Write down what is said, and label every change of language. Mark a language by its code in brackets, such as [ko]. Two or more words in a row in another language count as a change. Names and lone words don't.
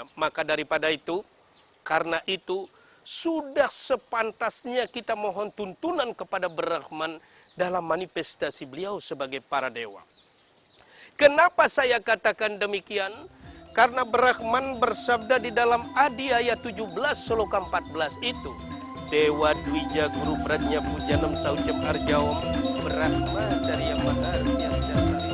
[id] Maka daripada itu, karena itu sudah sepantasnya kita mohon tuntunan kepada Brahman dalam manifestasi beliau sebagai para dewa. Kenapa saya katakan demikian? Karena Brahman bersabda di dalam Adi ayat 17 sloka 14 itu, [sa] Dewa Dwija Guru Pradnya Pujanam Saucam Arjawam Brahma Carya Maharsiam